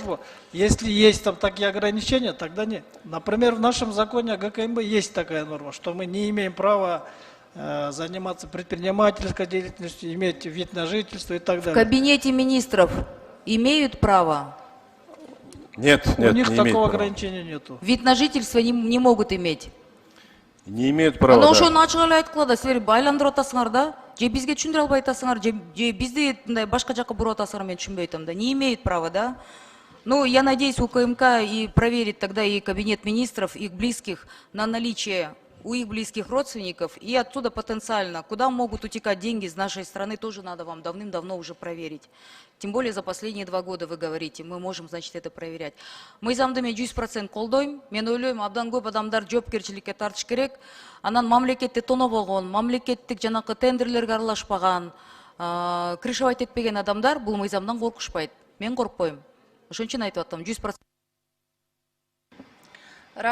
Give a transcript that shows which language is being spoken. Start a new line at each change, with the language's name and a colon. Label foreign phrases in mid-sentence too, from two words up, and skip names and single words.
Russian: службу, если есть там такие ограничения, тогда нет. Например, в нашем законе о ГКМБ есть такая норма, что мы не имеем права заниматься предпринимательской деятельностью, иметь вид на жительство и так В далее. кабинете министров имеют право? Нет, У нет, них не имеет такого права. ограничения нету. Вид на жительство не могут иметь? Не имеют права,
Kyrgyz: Анау
Russian: да.
Kyrgyz: ошону ачык эле айткыла да, силер байландырып атасыңар да, же бизге түшүндүрө албай атасыңар, же бизди мындай башка жака буруп атасыңар, мен түшүнбөй атам да.
Russian: Не имеют права, да? Ну, я надеюсь, УКМК и проверит тогда и кабинет министров, их близких на наличие у их близких родственников, и оттуда потенциально, куда могут утекать деньги из нашей страны, тоже надо вам давным-давно уже проверить. Тем более за последние 2 года вы говорите, мы можем, значит, это проверять.
Kyrgyz: Мыйзамды мен 100% колдойм, мен ойлойм, абдан көп адамдар жоопкерчиликке тартыш керек, анан мамлекетти тоно болгон, мамлекеттик жанакы тендерлерге аралашпаган, крышевать этпеген адамдар бул мыйзамдан коркушпайт. Мен коркпойм. Ошон үчүн айтып атам, 100%.